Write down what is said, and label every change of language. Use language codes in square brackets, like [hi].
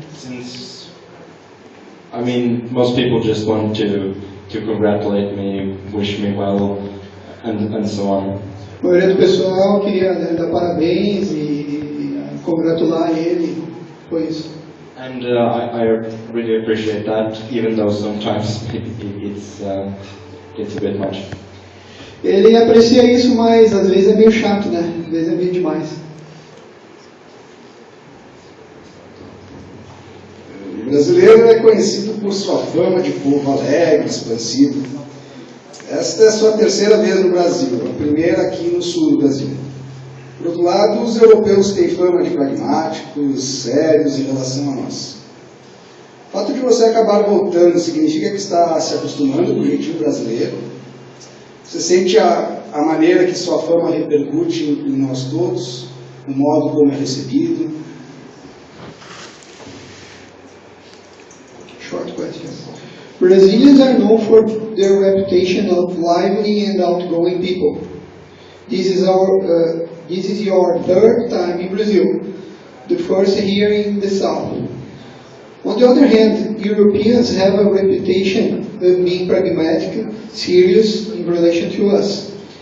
[en] Since, most people just want to congratulate me, wish me well, and so on. [pt] A maioria do pessoal queria dar parabéns e congratular ele, foi isso. [en] And I really appreciate that, even though sometimes it's a bit much. [pt] Ele aprecia isso, mas às vezes é meio chato, né? Às vezes é meio demais. O brasileiro é conhecido por sua fama de povo alegre, expansivo. Esta é a sua terceira vez no Brasil, a primeira aqui no sul do Brasil. Por outro lado, os europeus têm fama de pragmáticos, sérios em relação a nós. O fato de você acabar voltando significa que está se acostumando com o jeitinho brasileiro? Você sente a maneira que sua fama repercute em nós todos, o modo como é recebido? [en] Short question. Brazilians are known for their reputation of lively and outgoing people. This is your third time in Brazil, the first here in the south. On the other hand, Europeans have a reputation of being pragmatic, serious in relation to us.